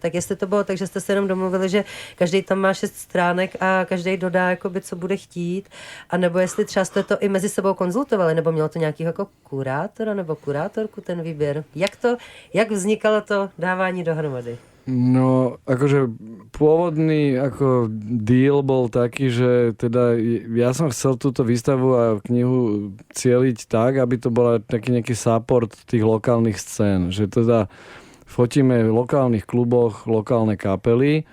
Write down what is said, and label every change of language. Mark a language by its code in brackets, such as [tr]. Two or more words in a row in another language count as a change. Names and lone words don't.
[cs] Tak jestli to bylo tak, že jste se jenom domluvili, že každý tam má 6 stránek a každý dodá, jakoby, co bude chtít, anebo jestli třeba jste to i mezi sebou konzultovali, nebo mělo to nějakého jako kurátora nebo kurátorku ten výběr. Jak vznikalo to dávání dohromady? [sk] No, akože pôvodný ako deal bol taký, že teda ja som chcel túto výstavu a knihu cieliť tak, aby to bola taký nejaký support tých lokálnych scén, že teda fotíme v lokálnych kluboch lokálne kapely.